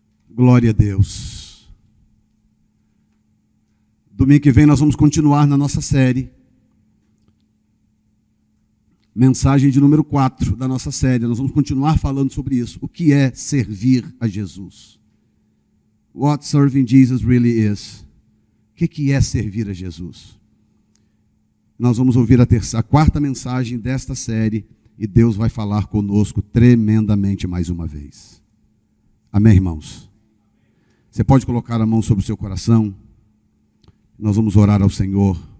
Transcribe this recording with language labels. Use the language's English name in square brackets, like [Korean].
[Portuguese] Glória a Deus. Domingo que vem nós vamos continuar na nossa série. Mensagem de número 4 da nossa série. Nós vamos continuar falando sobre isso. O que é servir a Jesus? [English] What serving Jesus really is. [Portuguese] O que é servir a Jesus? Nós vamos ouvir a quarta mensagem desta série e Deus vai falar conosco tremendamente mais uma vez. Amém, irmãos? Você pode colocar a mão sobre o seu coração? Nós vamos orar ao Senhor.